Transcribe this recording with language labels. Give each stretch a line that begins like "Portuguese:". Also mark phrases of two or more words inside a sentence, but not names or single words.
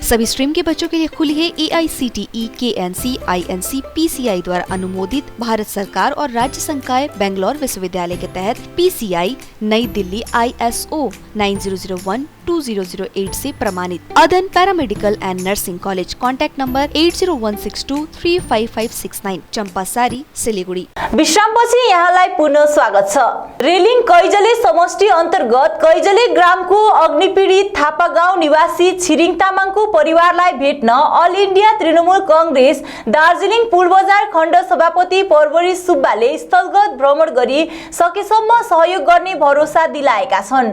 Hindi: सभी स्ट्रीम के बच्चों के लिए खुली है AICTE, KNC, INC, PCI द्वारा अनुमोदित भारत सरकार और राज्य संकाय बेंगलोर विश्वविद्यालय के तहत PCI नई दिल्ली ISO 9001-2008 से प्रमाणित। अदन पैरामेडिकल एंड नर्सिंग कॉलेज।
English: contact number 8016235569, चम्पासरी, सिलीगुड़ी।
Nepali: विश्रामपछि यहाँलाई पुनः स्वागत छ। रेलिङ कैजले समष्टि अन्तर्गत कैजले ग्रामको अग्निपीडित थापा गाउँ निवासी छिरिङ तामाङको परिवारलाई भेट्न अल इन्डिया तृणमूल कंग्रेस दार्जिलिङ पुलबजार खण्ड सभापति परवरी सुब्बाले स्थलगत भ्रमण गरी सकेसम्म सहयोग गर्ने भरोसा दिलाएका छन्।